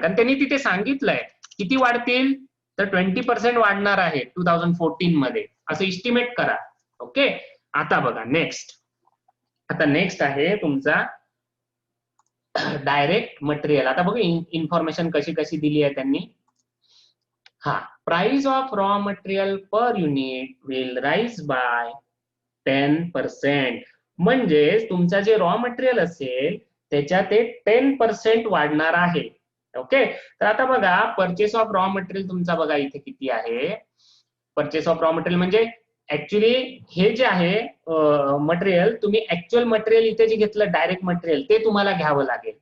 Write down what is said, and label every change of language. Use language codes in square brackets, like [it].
[mr] कारण त्यांनी तिथे सांगितलंय किती वाढतील तर 20% वाढणार आहे 2014 मध्ये असं इस्टिमेट करा. ओके आता बघा नेक्स्ट. आता नेक्स्ट आहे तुमचा डायरेक्ट मटेरियल. आता बघू इन्फॉर्मेशन कशी कशी दिली आहे त्यांनी. [en] हा price of raw material per unit will rise by 10%. [mr] म्हणजे तुमचा जे रॉ मटेरियल असेल त्याच्यात ते 10% वाढणार आहे. ओके तर आता बघा परचेस ऑफ रॉ मटेरियल तुमचा बघा इथे किती आहे. परचेस ऑफ रॉ मटेरियल म्हणजे ऍक्च्युली हे जे आहे मटेरियल तुम्ही ऍक्च्युअल मटेरियल इथे जे घेतलं डायरेक्ट मटेरियल ते तुम्हाला घ्यावं लागेल.